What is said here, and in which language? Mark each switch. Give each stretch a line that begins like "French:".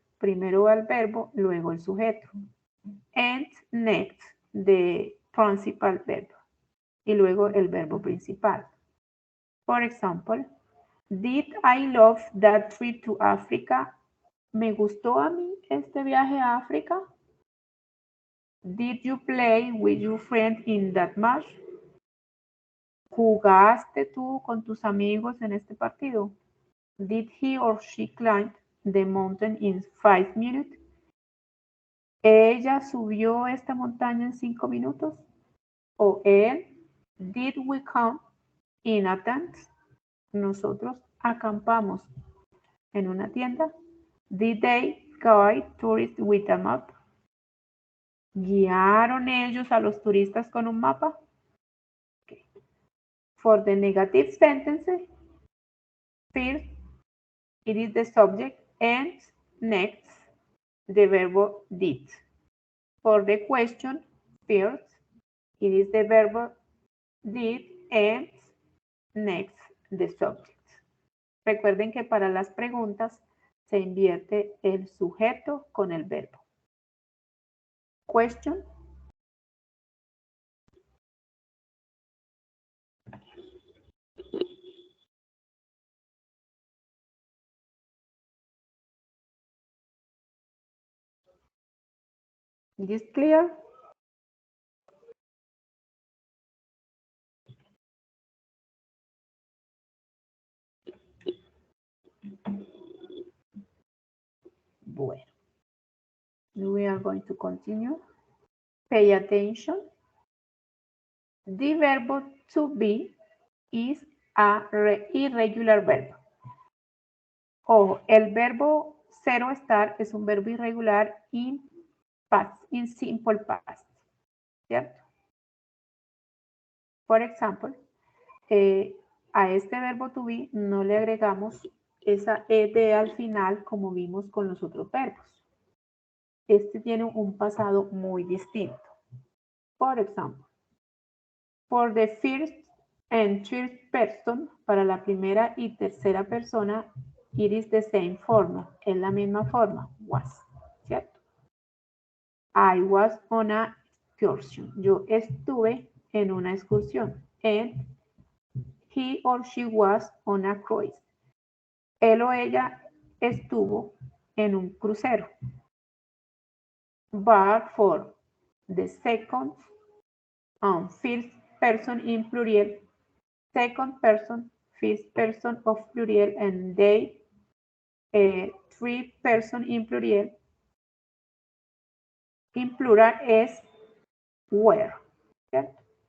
Spanish: Primero va el verbo, luego el sujeto. And next, the principal verb. Y luego el verbo principal.
English: For example, did I love that trip to Africa?
Spanish: ¿Me gustó a mí este viaje a África?
English: Did you play with your friend in that match?
Spanish: ¿Jugaste tú con tus amigos en este partido?
English: Did he or she climb the mountain in 5 minutes?
Spanish: ¿Ella subió esta montaña en 5 minutos? ¿O él?
English: Did we camp in a tent? Nosotros acampamos en una tienda. Did they guide tourists with a map?
Spanish: ¿Guiaron ellos a los turistas con un mapa?
English: Okay. For the negative sentences, first, it is the subject, and next, the verb did. For the question, first, it is the verb did, and next, the subject.
Spanish: Recuerden que para las preguntas se invierte el sujeto con el verbo.
English: Question. Is this clear?
Spanish: Bueno.
English: We are going to continue. Pay attention. The verb to be is a irregular verb.
Spanish: Ojo, el verbo zero estar es un verbo irregular in simple past, ¿cierto? Por ejemplo, a este verbo to be no le agregamos esa ed al final como vimos con los otros verbos. Este tiene un pasado muy distinto. Por ejemplo, for the first and third person, para la primera y tercera persona, it is the same form, es la misma forma, was, ¿cierto?
English: I was on a excursion. Yo estuve en una excursión. And he or she was on a cruise.
Spanish: Él o ella estuvo en un crucero.
English: But for the second and first person in plural, second person, first person of plural, and they, three person in plural es were, ¿cierto?